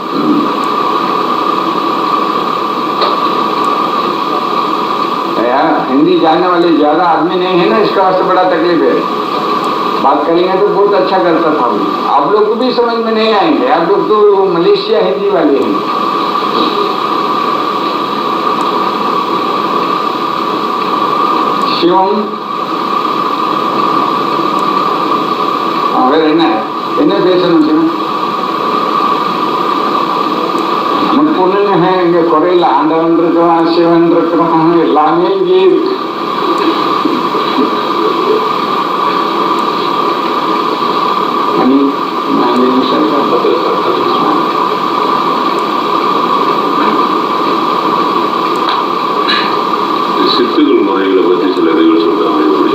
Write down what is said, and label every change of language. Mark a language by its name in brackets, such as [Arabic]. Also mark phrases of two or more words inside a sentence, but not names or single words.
[Hindi] हिंदी जानने वाले ज्यादा आदमी नहीं है ना, इसका सबसे बड़ा तकलीफ है। बात करेंगे तो बहुत अच्छा करता था। आप लोग को भी समझ में नहीं आएंगे, आप लोग तो मलेशिया हिंदी वाले हैं। [Tamil] शिवम என்ன பேசணும் சிவம்? நமக்கு ஒண்ணுங்க இங்க குறையில ஆண்டவன் இருக்கிறோம், சிவன் இருக்கிறோம், எல்லாமே இங்கே இருக்கு. சித்துகள் முறைகளை பற்றி சில இதுகள் சொல்றாங்க.